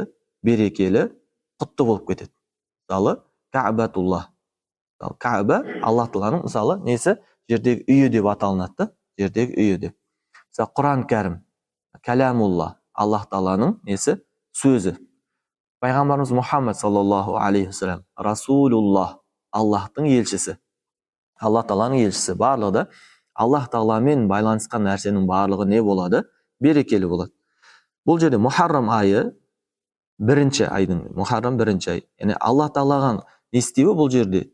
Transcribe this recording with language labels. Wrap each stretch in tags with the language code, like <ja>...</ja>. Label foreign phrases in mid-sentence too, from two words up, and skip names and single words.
<kk>Берекелі, құтты болып кетеді. Мысалы, Кәбатуллах. Кәба Аллах Тағаланың мысалы несі? Жердегі үйі деп аталынады, жердегі үйі деп. Мысалы, Құран кәрім, Кәләмулла, Аллах Тағаланың несі? Сөзі. Пайғамбарымыз Мұхаммад</kk> <ar>صلى الله عليه وسلم,</ar> <kk>Расулуллах, Аллахтың елшісі. Аллах Тағаланың елшісі. Барлығы да Аллах Тағаламен байланысқан нәрсенің барлығы не болады? Берекелі болады. Бұл жерде Мұхаррам айы бірінші айдың, Мұхаррам бірінші ай. Яғни Аллах Тағалаға не істеуі бұл жерде?</kk>